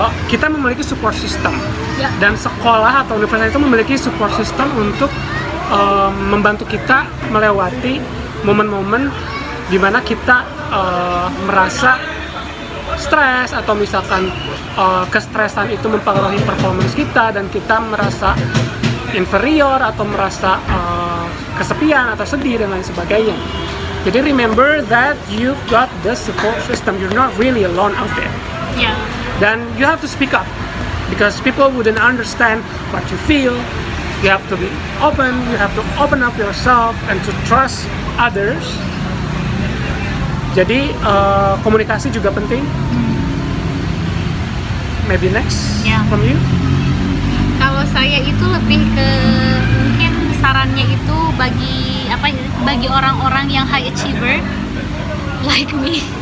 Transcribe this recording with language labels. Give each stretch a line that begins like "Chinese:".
Indonesian: kita memiliki support system, dan sekolah atau universitas itu memiliki support system untuk membantu kita melewati momen-momen di mana kita merasa stres atau misalkan kestresan itu mempengaruhi performance kita dan kita merasa inferior atau merasa kesepian atau sedih dan lain sebagainya. Jadi
English: remember that you've got the support system. You're not really alone out there. Yeah. Dan you have to speak up. because people wouldn't understand what you feel. You have to be open, you have to open up yourself and to trust others.
Indonesian: Jadi komunikasi juga penting.
English: Maybe next from you.
Indonesian: Kalau saya itu lebih ke mungkin sarannya itu bagi orang-orang yang
English: high achiever like me.